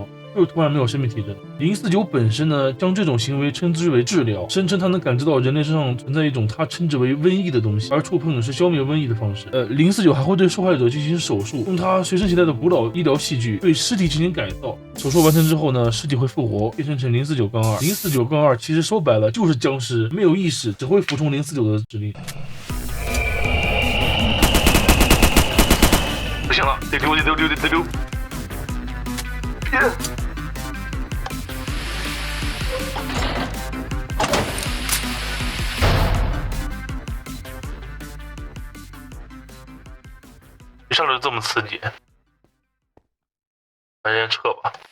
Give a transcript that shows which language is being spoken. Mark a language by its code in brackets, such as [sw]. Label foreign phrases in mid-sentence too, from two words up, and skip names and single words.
[zh] 就是突然沒有生命體徵。049本身呢，將這種行為稱之為治療，聲稱他能感知到人類身上存在一種他稱之為瘟疫的東西，而觸碰是消滅瘟疫的方式。049還會對受害者進行手術，用他隨身攜帶的古老醫療器具對屍體進行改造。手術完成之後呢，屍體會復活，變成049-2。049-2其實說白了就是僵屍，沒有意識，只會服從049 的指令。不行了，得溜。別！一上来就這麼刺激，咱先撤吧。